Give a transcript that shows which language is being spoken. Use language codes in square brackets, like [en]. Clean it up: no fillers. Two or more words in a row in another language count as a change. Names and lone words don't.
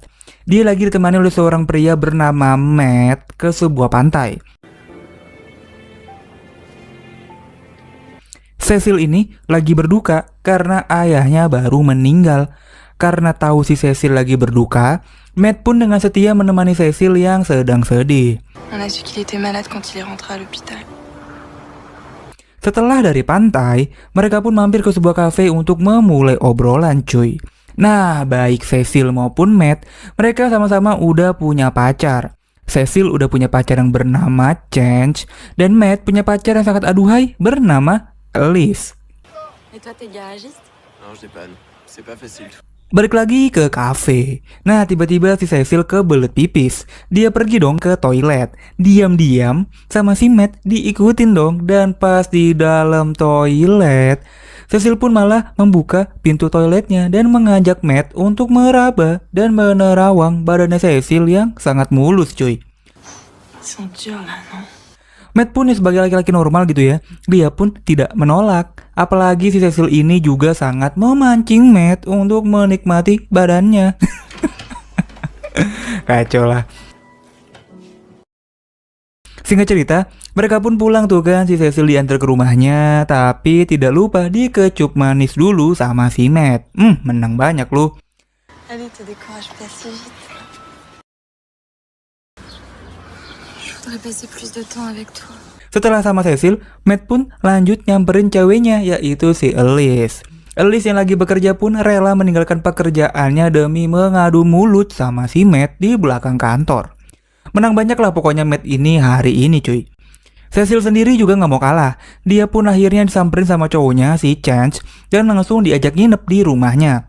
[id] Dia lagi ditemani oleh seorang pria bernama Matt ke sebuah pantai. Cecil ini lagi berduka karena ayahnya baru meninggal. Karena tahu si Cecil lagi berduka, Matt pun dengan setia menemani Cecil yang sedang sedih. [fr] On a su qu'il était malade quand il est rentré à l'hôpital. [id] Setelah dari pantai, mereka pun mampir ke sebuah kafe untuk memulai obrolan cuy. Nah, baik Cecil maupun Matt, mereka sama-sama udah punya pacar. Cecil udah punya pacar yang bernama Change, dan Matt punya pacar yang sangat aduhai bernama Elise. [fr] Et toi, t'es garagiste? Non, je dépanne. C'est pas facile. [id] Balik lagi ke kafe. Nah, tiba-tiba si Cecil kebelet pipis. Dia pergi dong ke toilet. Diam-diam sama si Matt diikutin dong. Dan pas di dalam toilet, Cecil pun malah membuka pintu toiletnya dan mengajak Matt untuk meraba dan menerawang badannya Cecil yang sangat mulus cuy. [fr] Ils sont durs là, non? [id] Matt pun sebagai laki-laki normal gitu ya, dia pun tidak menolak. Apalagi si Cecil ini juga sangat memancing Matt untuk menikmati badannya. Kacau lah. Singkat cerita, mereka pun pulang tuh kan, si Cecil diantar ke rumahnya, tapi tidak lupa dikecup manis dulu sama si Matt. Menang banyak lu. [fr] Allez, te décourage pas si vite. Je voudrais passer plus de temps avec toi. [id] Setelah sama Cecil, Matt pun lanjut nyamperin ceweknya, yaitu si Elise. Elise yang lagi bekerja pun rela meninggalkan pekerjaannya demi mengadu mulut sama si Matt di belakang kantor. Menang banyak lah pokoknya Matt ini hari ini cuy. Cecil sendiri juga gak mau kalah. Dia pun akhirnya disamperin sama cowoknya si Chance dan langsung diajak nginep di rumahnya.